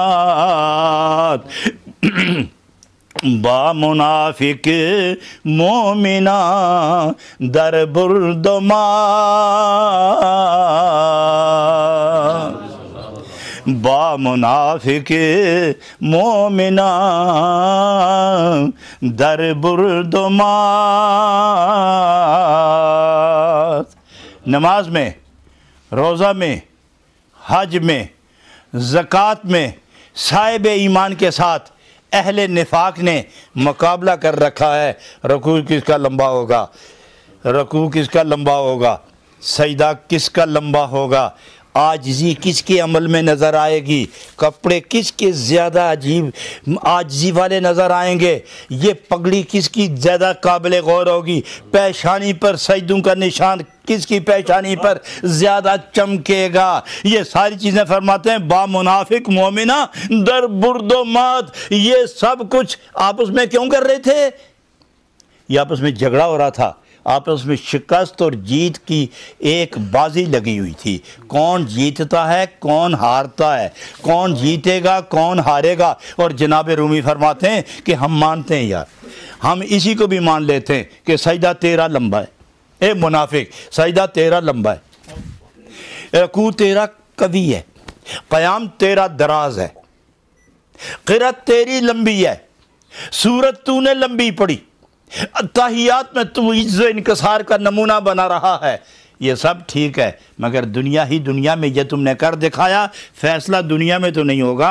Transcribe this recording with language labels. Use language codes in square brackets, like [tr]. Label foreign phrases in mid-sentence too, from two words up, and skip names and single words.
[fa] با منافق مومنا در برد و مات، با منافق مومنا در برد و مات۔ [ur] نماز میں، روزہ میں، حج میں، زکوٰۃ میں صاحب ایمان کے ساتھ اہل نفاق نے مقابلہ کر رکھا ہے۔ رکوع کس کا لمبا ہوگا، رکوع کس کا لمبا ہوگا، سجدہ کس کا لمبا ہوگا، عاجزی کس کے عمل میں نظر آئے گی، کپڑے کس کے زیادہ عجیب عاجزی والے نظر آئیں گے، یہ پگڑی کس کی زیادہ قابل غور ہوگی، پیشانی پر سجدوں کا نشان کس کی پیشانی پر زیادہ چمکے گا، یہ ساری چیزیں فرماتے ہیں [fa] با منافق مومنہ در برد و مات۔ [ur] یہ سب کچھ آپس میں کیوں کر رہے تھے؟ یہ آپس میں جھگڑا ہو رہا تھا، آپس میں شکست اور جیت کی ایک بازی لگی ہوئی تھی، کون جیتتا ہے کون ہارتا ہے، کون جیتے گا کون ہارے گا۔ اور جناب رومی فرماتے ہیں کہ ہم مانتے ہیں یار، ہم اسی کو بھی مان لیتے ہیں کہ سجدہ تیرا لمبا ہے، اے منافق سجدہ تیرا لمبا ہے، رکوع تیرا قوی ہے، قیام تیرا دراز ہے، قرأت تیری لمبی ہے، سورت تو نے لمبی پڑھی، تحیات میں تو عجز و انکسار کا نمونہ بنا رہا ہے، یہ سب ٹھیک ہے، مگر دنیا ہی دنیا میں یہ تم نے کر دکھایا، فیصلہ دنیا میں تو نہیں ہوگا۔